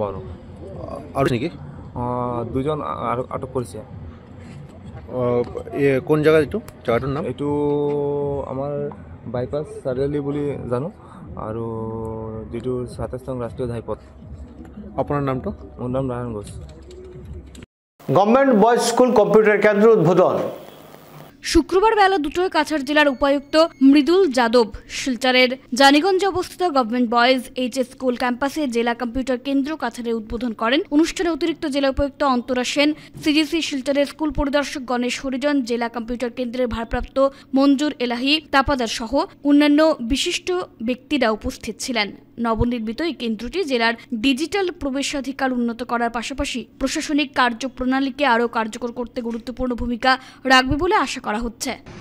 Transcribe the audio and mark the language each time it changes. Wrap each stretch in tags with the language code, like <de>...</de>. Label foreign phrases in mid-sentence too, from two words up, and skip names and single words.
<as>আৰু নেকি দুজন আটক কৰিছে কোন জায়গা এইটো জায়গাটোৰ নাম এইটো আমাৰ বাইপাছ চাৰিআলি বুলি জানো আৰু যিটো 27 নং ৰাষ্ট্ৰীয় ঘাইপথ আপোনাৰ নামটো মোৰ নাম নাৰায়ণ ঘোষ</as> <bn>গভর্নমেন্ট বয়েজ স্কুল কম্পিউটার কেন্দ্র উদ্বোধন শুক্রবার বেলা 2টায় কাছাড় জেলার উপায়ুক্ত মৃদুল যাদব শিলচরের জানিগঞ্জে অবস্থিত গভর্নমেন্ট বয়েজ এইচএস স্কুল ক্যাম্পাসে জেলা কম্পিউটার কেন্দ্র কাছাড়ের উদ্বোধন করেন অনুষ্ঠানে অতিরিক্ত জেলা উপায়ুক্ত অন্তরা সেন সিজিসি শিলচরের স্কুল পরিদর্শক গণেশ হরিজন জেলা কম্পিউটার কেন্দ্রের ভারপ্রাপ্ত মঞ্জুর এলাহি তাপাদার সহ অন্যান্য বিশিষ্ট ব্যক্তিরা উপস্থিত ছিলেন নবনির্মিত এই কেন্দ্রটি জেলার ডিজিটাল প্রবেশাধিকার উন্নত করার পাশাপাশি প্রশাসনিক কার্যপ্রণালীকে আরও কার্যকর করতে গুরুত্বপূর্ণ ভূমিকা রাখবে বলে আশা করা হচ্ছে।</bn>